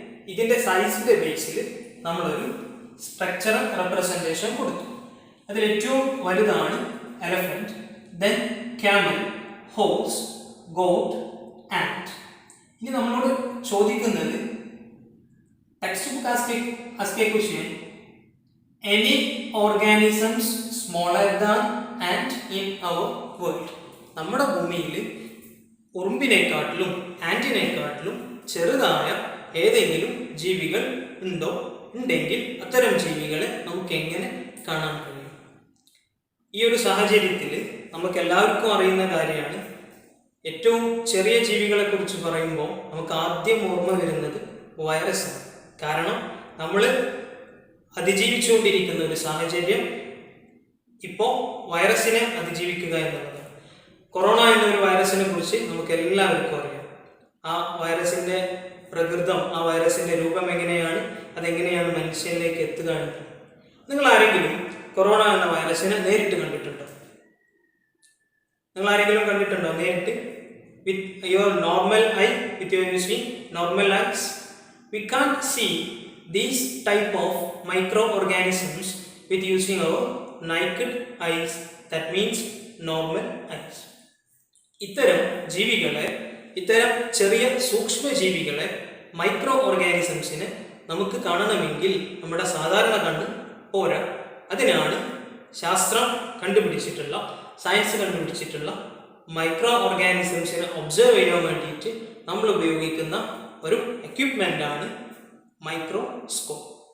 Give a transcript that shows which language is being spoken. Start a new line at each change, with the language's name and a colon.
Malayalam: ഇതിൻ്റെ സൈസിൻ്റെ ബേസിൽ നമ്മളൊരു structural representation കൊടുത്തു. അതിൽ ഏറ്റവും വലുതാണ് elephant, then camel, horse, got, and. ഇനി നമ്മളോട് ചോദിക്കുന്നത്
English: textbook ask a question, any organisms smaller than ant in our world?
Malayalam: നമ്മുടെ ഭൂമിയിൽ ഉറുമ്പിനെക്കാട്ടിലും ആൻറ്റിനെക്കാട്ടിലും ചെറുതായ ഏതെങ്കിലും ജീവികൾ ഉണ്ടോ? ഉണ്ടെങ്കിൽ അത്തരം ജീവികളെ നമുക്ക് എങ്ങനെ കാണാൻ കഴിയും? ഈ ഒരു സാഹചര്യത്തിൽ നമുക്ക് എല്ലാവർക്കും അറിയുന്ന കാര്യമാണ്, ഏറ്റവും ചെറിയ ജീവികളെ കുറിച്ച് പറയുമ്പോൾ നമുക്ക് ആദ്യം ഓർമ്മ വരുന്നത് വൈറസാണ്. കാരണം നമ്മൾ അതിജീവിച്ചുകൊണ്ടിരിക്കുന്ന ഒരു സാഹചര്യം ഇപ്പോൾ വൈറസിനെ അതിജീവിക്കുക എന്നുള്ളതാണ്. കൊറോണ എന്നൊരു വൈറസിനെ കുറിച്ച് നമുക്ക് എല്ലാവർക്കും അറിയാം. ആ വൈറസിൻ്റെ പ്രകൃതം, ആ വൈറസിൻ്റെ രൂപം എങ്ങനെയാണ്, അതെങ്ങനെയാണ് മനുഷ്യനിലേക്ക് എത്തുക എന്നത്. നിങ്ങൾ ആരെങ്കിലും കൊറോണ എന്ന വൈറസിനെ നേരിട്ട് കണ്ടിട്ടുണ്ടോ? നിങ്ങൾ ആരെങ്കിലും കണ്ടിട്ടുണ്ടോ നേരിട്ട്?
English: With your normal eye, with your using normal eyes. We can't see these type of microorganisms with using our naked eyes. That means normal eyes.
Malayalam: ഇത്തരം ജീവികളെ, ഇത്തരം ചെറിയ സൂക്ഷ്മ ജീവികളെ, മൈക്രോ ഓർഗാനിസംസിനെ നമുക്ക് കാണണമെങ്കിൽ നമ്മുടെ സാധാരണ കണ്ണ് പോരാ. അതിനാണ് ശാസ്ത്രം കണ്ടുപിടിച്ചിട്ടുള്ള, സയൻസ് കണ്ടുപിടിച്ചിട്ടുള്ള മൈക്രോ ഓർഗാനിസംസിനെ ഒബ്സർവ് ചെയ്യാൻ വേണ്ടിയിട്ട് നമ്മൾ ഉപയോഗിക്കുന്ന ഒരു എക്യുപ്മെൻ്റ് ആണ് മൈക്രോസ്കോപ്പ്.